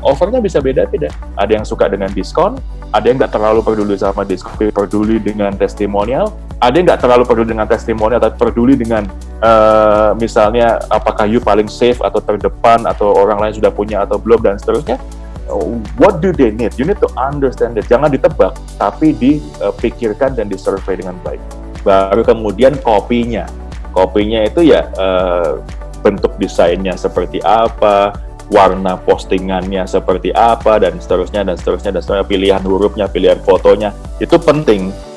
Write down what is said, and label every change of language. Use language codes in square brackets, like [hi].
[id] Offernya bisa beda-beda. Ada yang suka dengan diskon, ada yang nggak terlalu peduli sama diskon, peduli dengan testimonial, ada yang nggak terlalu peduli dengan testimonial, tapi peduli dengan misalnya apakah you paling safe atau terdepan, atau orang lain sudah punya atau belum, dan seterusnya. [en] What do they need? You need to understand it. [id] Jangan ditebak, tapi dipikirkan dan disurvey dengan baik. Baru kemudian kopinya. Kopinya itu ya bentuk desainnya seperti apa, warna postingannya seperti apa, dan seterusnya, pilihan hurufnya, pilihan fotonya, itu penting.